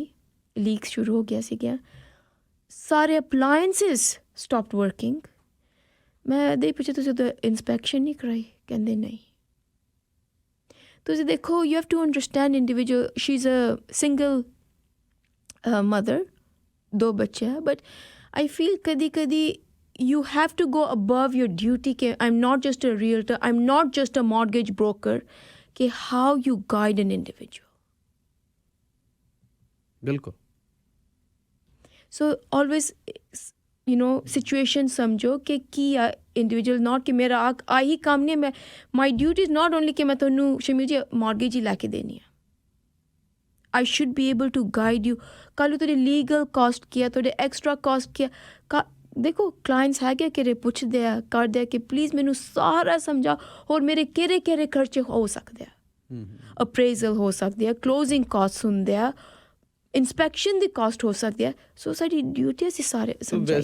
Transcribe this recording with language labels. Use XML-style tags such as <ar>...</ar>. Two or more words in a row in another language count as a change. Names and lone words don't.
<en>ਲੀਕਸ</en> <pa>ਸ਼ੁਰੂ ਹੋ ਗਿਆ ਸੀਗੀਆਂ ਸਾਰੇ</pa> <en>appliances stopped working</en> <pa>ਮੈਂ ਦੇ ਪੁੱਛਿਆ ਤੁਸੀਂ ਉਹਦਾ</pa> <en>ਇੰਸਪੈਕਸ਼ਨ</en> <pa>ਨਹੀਂ ਕਰਾਈ ਕਹਿੰਦੇ ਨਹੀਂ ਤੁਸੀਂ ਦੇਖੋ</pa> <en>you have to understand individual she is a single mother</en> <pa>2 ਬੱਚੇ ਆ</pa> <en>ਬਟ I feel kadi you have to go above your duty ke I'm not just a realtor, I'm not just a mortgage broker ke how you guide an individual.</en> <pa>Bilkul.</pa> <en>So always situation</en> <pa>ਸਮਝੋ ਕਿ ਕੀ</pa> <en>individual not</en> <pa>ਕਿ ਮੇਰਾ ਇਹੀ ਕੰਮ ਨਹੀਂ</pa> <en>my duty is not only</en> <pa>ਕਿ ਮੈਂ ਤੈਨੂੰ ਸ਼ਮੀਲ ਜੀ</pa> <en>mortgage</en> <pa>ਹੀ ਲੈ ਕੇ ਦੇਣੀ ਹੈ</pa> <en>I should be able to guide you.</en> <pa>ਕੱਲ੍ਹ ਨੂੰ ਤੁਹਾਡੇ</pa> <en>legal cost</en> <pa>ਕੀ ਆ ਤੁਹਾਡੇ</pa> <en>extra cost</en> <pa>ਕੀ ਆ ਦੇਖੋ ਕਲਾਇੰਟਸ ਹੈਗੇ ਕਿਹੜੇ ਪੁੱਛਦੇ ਆ ਕਰਦੇ ਆ ਕਿ ਪਲੀਜ਼ ਮੈਨੂੰ ਸਾਰਾ ਸਮਝਾ ਹੋਰ ਮੇਰੇ ਕਿਹੜੇ ਖਰਚੇ ਹੋ ਸਕਦੇ ਆ ਅਪਰੇਜ਼ਲ ਹੋ ਸਕਦੀ ਆ</pa> <en>closing cost</en> <pa>ਹੁੰਦੇ ਆ ਇੰਸਪੈਕਸ਼ਨ ਦੀ ਕਾਸਟ ਹੋ ਸਕਦੀ ਆ ਸੋ ਸਾਡੀ ਡਿਊਟੀ ਅਸੀਂ ਸਾਰੇ ਸਮਝਾਈਏ</pa>